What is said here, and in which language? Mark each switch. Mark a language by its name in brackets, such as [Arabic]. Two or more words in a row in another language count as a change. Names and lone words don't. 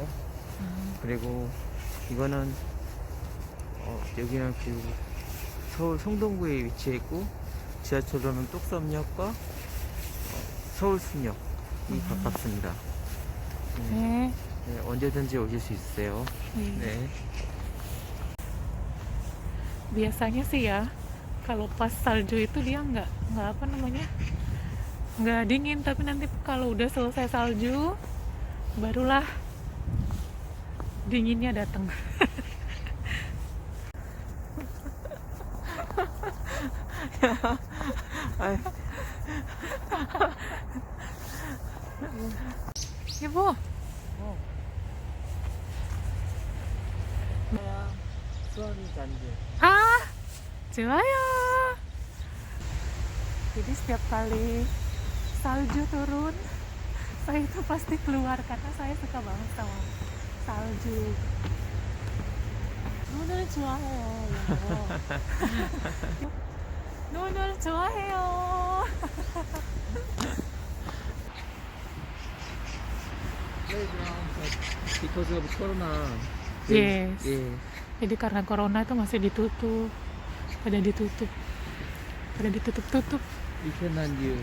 [Korean] 그리고 이거는 여기는 그 서울 성동구에 위치해 있고, 지하철로는 뚝섬역과 서울숲역이 가깝습니다. 네. 네, 언제든지 오실 수 있어요. 네. [Indonesian] Biasanya sih ya, kalau pas salju itu dia nggak apa namanya, nggak dingin, tapi nanti kalau udah selesai salju barulah dinginnya datang. [Korean] 여보. 수아미 잔디. Ah, 좋아요. [Indonesian] Jadi setiap kali salju turun, saya itu pasti keluar karena saya suka banget sama salju. [Korean] 눈을 좋아해요. 눈을 좋아해요. [English] Because of Corona. Yes. Yeah. [Indonesian] Jadi karena corona itu masih ditutup, pada ditutup. [English] We cannot use.